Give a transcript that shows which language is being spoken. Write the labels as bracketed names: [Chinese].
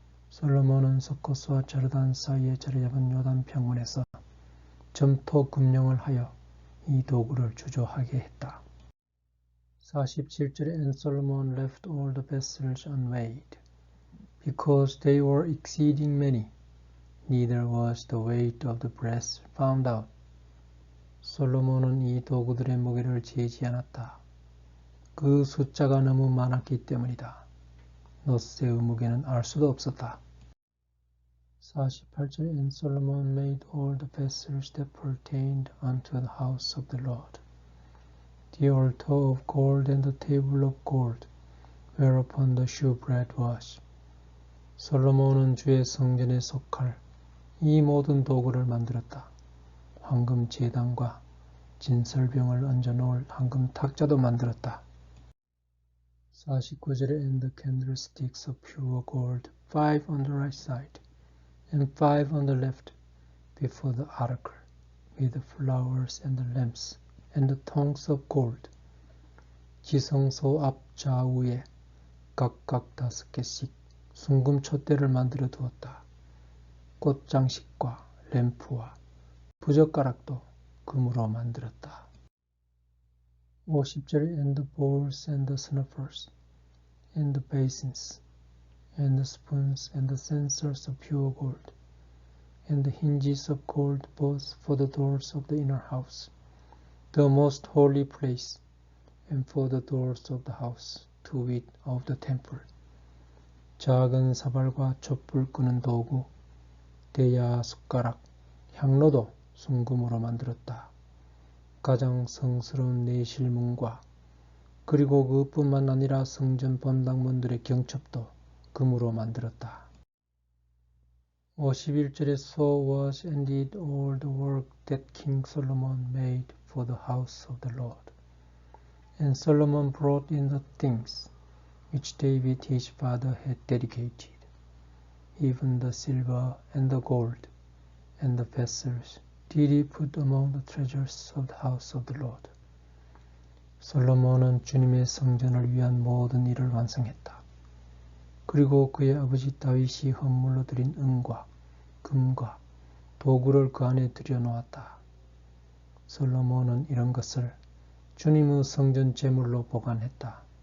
[Korean] 솔로몬은 서콧과 자르단 사이에 자리 잡은 요단 평원에서 점토 금령을 하여 이 도구를 주조하게 했다. 47절에 [English] And Solomon left all the vessels unweighed, because they were exceeding many, neither was the weight of the brass found out. [Korean] 솔로몬은 이 도구들의 무게를 재지 않았다. 그 숫자가 너무 많았기 때문이다. 놋의 무게는 알 수도 없었다. 48절에 [English] And Solomon made all the vessels that pertained unto the house of the Lord, the altar of gold and the table of gold, whereupon the shewbread was. [Korean] 솔로몬은 주의 성전에 속할 이 모든 도구를 만들었다. 황금 제단과 진설병을 얹어 놓을 황금 탁자도 만들었다. 49절에 [English] And the candlesticks of pure gold, 5 on the right side, and 5 on the left, before the ark, with the flowers and the lamps, and the tongues of gold. [Korean] 지성소 앞 좌우에 각각 5개씩 순금 촛대를 만들어 두었다. 꽃장식과 램프와 부젓가락도 금으로 만들었다. 50절에 [English] And the bowls and the snuffers, and the basins, and the spoons and the censers of pure gold, and the hinges of gold both for the doors of the inner house, the most holy place, and for the doors of the house, to wit, of the temple. [Korean] 작은 사발과 촛불 끄는 도구, 대야, 숟가락, 향로도 순금으로 만들었다. 가장 성스러운 내실문과 그리고 그뿐만 아니라 성전 본당문들의 경첩도 금으로 만들었다. 51절에 [English] So was indeed all the work that King Solomon made for the house of the Lord. And Solomon brought in the things which David his father had dedicated, even the silver and the gold, and the vessels did he put among the treasures of the house of the Lord. [Korean] 솔로몬은 주님의 성전을 위한 모든 일을 완성했다. 그리고 그의 아버지 다윗이 헌물로 드린 은과 금과 도구를 그 안에 들여놓았다. 솔로몬은 이런 것을 주님의 성전 제물로 보관했다.